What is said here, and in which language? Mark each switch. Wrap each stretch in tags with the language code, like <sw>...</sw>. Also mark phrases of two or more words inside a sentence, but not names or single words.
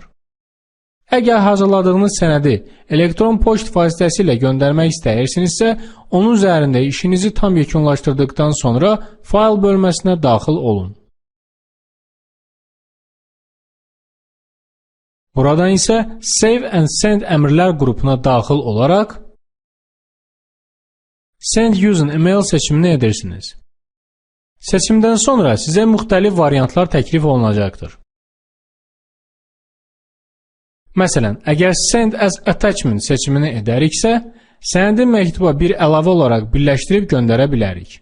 <az>Əgər hazırladığınız sənədi elektron poçt vasitəsilə göndərmək istəyirsinizsə, onun üzərində işinizi tam yekunlaşdırdıqdan sonra fayl bölməsinə daxil olun. Buradan isə</az> <en>Save and Send</en> <az>əmrlər qrupuna daxil olaraq</az> <en>Send using email</en> <az>seçimini edirsiniz. Seçimdən sonra sizə müxtəlif variantlar təklif olunacaqdır. Məsələn, əgər</az> <en>Send as Attachment</en> <az>seçimini edəriksə, sənədi məktuba bir əlavə olaraq birləşdirib göndərə bilərik.</az>